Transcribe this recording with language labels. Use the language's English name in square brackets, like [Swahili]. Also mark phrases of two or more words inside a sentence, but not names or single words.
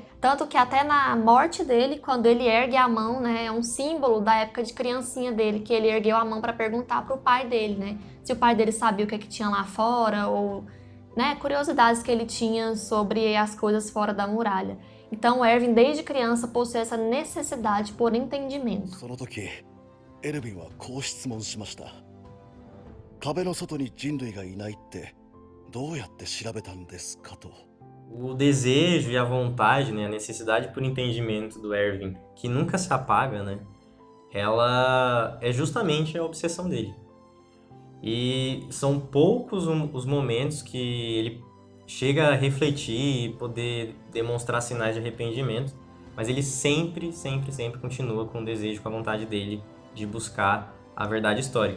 [Portuguese] Tanto que até na morte dele, quando ele ergue a mão, né, é um símbolo da época de criancinha dele, que ele ergueu a mão para perguntar para o pai dele, né, se o pai dele sabia o que tinha lá fora ou, né, curiosidades que ele tinha sobre as coisas fora da muralha. Então, o Erwin, desde criança, possui essa necessidade por entendimento. [Japanese] その時エルヴィンはこう質問しました。壁の外に人類がいないってどうやって調べたんですかと。 [Portuguese] O desejo e a vontade, né, a necessidade por entendimento do Erwin, que nunca se apaga, né, ela é justamente a obsessão dele. E são poucos os momentos que ele chega a refletir e poder demonstrar sinais de arrependimento, mas ele sempre continua com o desejo, com a vontade dele de buscar a verdade histórica.